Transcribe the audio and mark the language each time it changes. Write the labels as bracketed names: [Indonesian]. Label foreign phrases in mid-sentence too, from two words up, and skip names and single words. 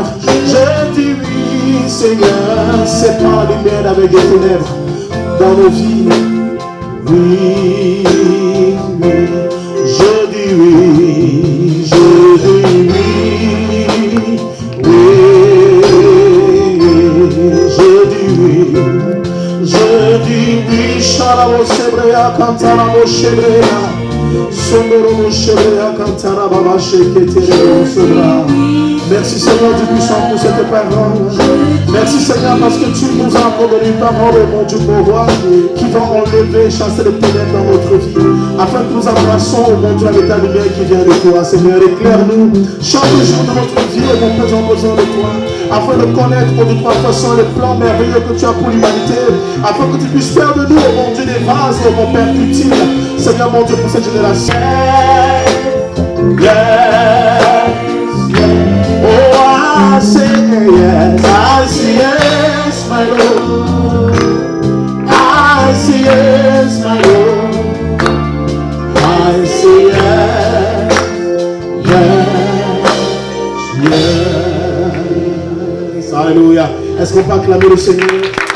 [French] Je dis oui, Seigneur, sépare la lumière avec des ténèbres dans nos vies. Oui, oui, je dis oui, je dis oui, oui, je dis oui, je dis oui, Shalabo Sebrea, Cantarabo Shebrea, Sondoro Shebrea, Cantara Baba Sheketere Sobra. Merci Seigneur du puissant pour cette parole. Merci Seigneur parce que tu nous as accordé une parole, mon Dieu, mon roi, qui va enlever, chasser les ténèbres dans notre vie, afin que nous embrassons, mon Dieu, avec ta lumière qui vient de toi. Seigneur, éclaire-nous chaque jour de notre vie, mon Père, en besoin de toi, afin de connaître de trois façons les plans merveilleux que tu as pour l'humanité, afin que tu puisses faire de nous, mon Dieu, des vases, mon Père, utiles. Seigneur, mon Dieu, pour cette génération. [English] Yes, yes. Oh, I say yes, I say yes, my Lord. I say yes, my Lord. I say yes, yes, yes. Alléluia. [French] Est-ce qu'on peut acclamer le Seigneur?